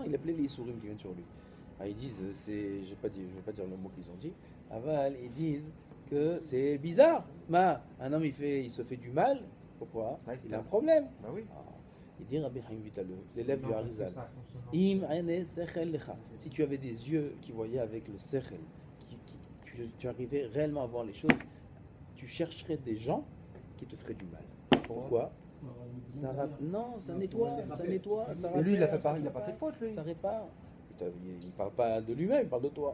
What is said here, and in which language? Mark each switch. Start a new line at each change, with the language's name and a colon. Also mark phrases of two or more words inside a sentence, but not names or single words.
French: Non, il appelait les Isurim qui viennent sur lui. Ah, ils disent, je vais pas dire le mot qu'ils ont dit. Aval, ils disent que c'est bizarre. Un homme il se fait du mal. Pourquoi? Ouais, c'est Il a un ça. problème. Bah oui. Ah, il dit Rabbi Chaim Vital, l'élève Non, du parce que Harizal. ça, consonant.
Hebrew: אם עיני שכל לך.
French: Si tu avais des yeux qui voyaient avec le sechel, tu arrivais réellement à voir les choses, tu chercherais des gens qui te feraient du mal. Pourquoi? Non, ça nettoie, ça nettoie, ça Mais lui, il a rappelle, ça pas fait répare, de faute, lui. ça répare. Il ne parle pas de lui-même, il parle de toi.